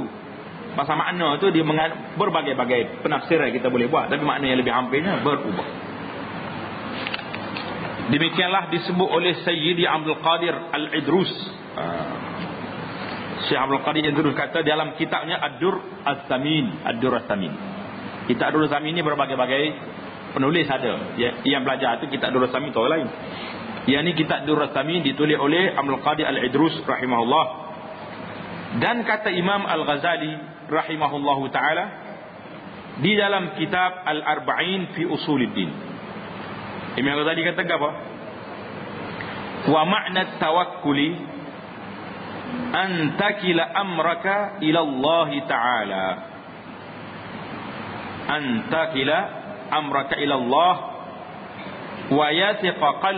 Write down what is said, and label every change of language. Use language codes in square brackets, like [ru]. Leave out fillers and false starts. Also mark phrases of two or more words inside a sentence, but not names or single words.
[ms] Pasal makna tu dia berbagai-bagai penafsiran kita boleh buat, tapi makna yang lebih hampirnya berubah. Demikianlah disebut oleh Sayyidi Abdul Qadir Al-Idrus. Syekh Abdul Qadir Al-Idrus kata dalam kitabnya Ad-Dur Az-Zamin. Ad-Dur Az-Zamin. Kitab Ad-Dur Az-Zamin ni berbagai-bagai penulis ada. Yang belajar tu kitab Ad-Dur Az-Zamin tu orang lain. Yang ni kitab Ad-Dur Az-Zamin ditulis oleh Abdul Qadir Al-Idrus rahimahullah. Dan kata Imam Al-Ghazali [ar] رحمه الله تعالى [ms] di dalam kitab Al-Arba'in fi Usuluddin, Imam Ghazali kata apa? [ar] ومعنى التوكل أن تكل أمرك إلى الله تعالى. أن تكل أمرك إلى الله ويثق